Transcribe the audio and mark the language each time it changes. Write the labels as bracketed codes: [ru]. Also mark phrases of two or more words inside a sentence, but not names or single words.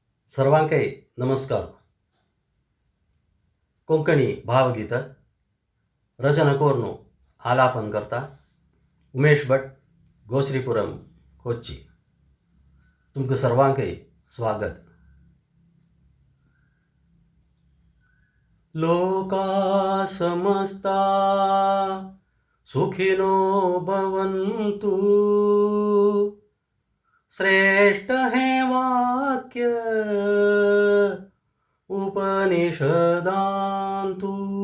[kok] सर्वांकै नमस्कार. कोंकणी भावगीत रचना कोरनो आलापन करता उमेश भट गोश्रीपुरम कोच्ची. तुमक सर्वांकै स्वागत. [sa] लोका समस्ता सुखिनो भवन्तु. श्रेष्ठ है वाक्य उपनिषदान्तु.